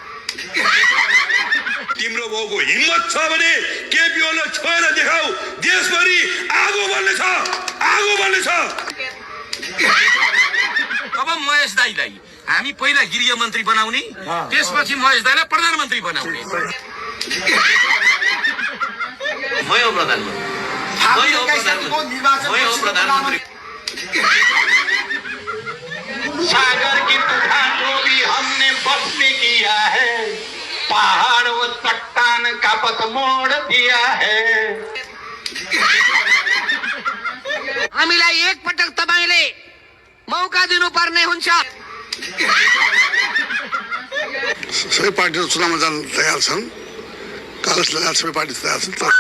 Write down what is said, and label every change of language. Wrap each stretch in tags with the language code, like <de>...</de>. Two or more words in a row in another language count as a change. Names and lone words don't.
<ne>तिम्रो बाउको हिम्मत छ भने केपी ओलीलाई छोएर देखाऊ, देशभरि आगो बल्नेछ, आगो बल्नेछ। अब महेश दाईलाई हामी पहिला गृह मन्त्री बनाउने, त्यसपछि महेश दाईलाई प्रधानमन्त्री बनाउने। मै हो प्रधानमन्त्री,</ne> <hi>सागर की तूफान को भी हमने बस में किया है, पहाड़ व चट्टान का पथ मोड़ दिया है।</hi> <ne>हामीलाई एक पटक तपाईले मौका दिनुपर्ने हुन्छ। सबै पार्टीहरू चुनावमा जान तयार छन्, कागज लगाएर सबै पार्टी तयार छन्।</ne>